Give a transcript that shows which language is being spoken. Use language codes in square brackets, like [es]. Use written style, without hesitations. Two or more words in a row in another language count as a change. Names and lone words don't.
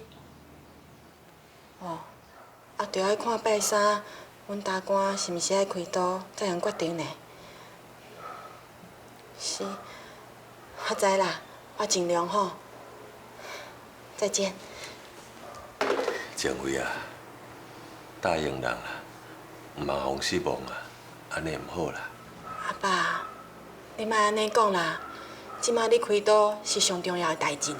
[nan] 哦，啊，着爱看拜三，阮大官是毋是爱开刀，才通决定呢？是，我知啦，我尽量吼。再见。前辉啊，答应人啦，毋通互失望啊，安尼毋好啦。阿爸，你莫安尼讲啦，即摆你开刀是上重要的代志呢。